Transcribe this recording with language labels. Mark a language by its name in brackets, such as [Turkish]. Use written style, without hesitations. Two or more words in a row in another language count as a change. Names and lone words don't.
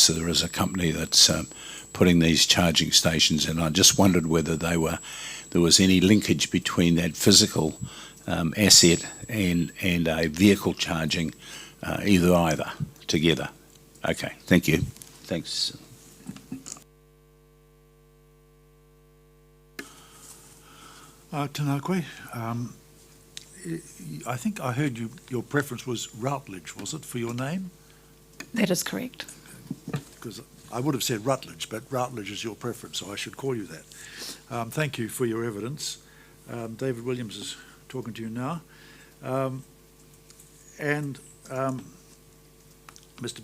[English] There is a company that's putting these charging stations in. I just wondered whether there was any linkage between that physical asset and a vehicle charging either together. Okay, thank you. Thanks. [Māori] Tēnā koe. [English] I think I heard your preference was Routledge, was it, for your name? That is correct. Because I would have said Rutledge, but Routledge is your preference, so I should call you that. Thank you for your evidence. David Williams is talking to you now. Mr.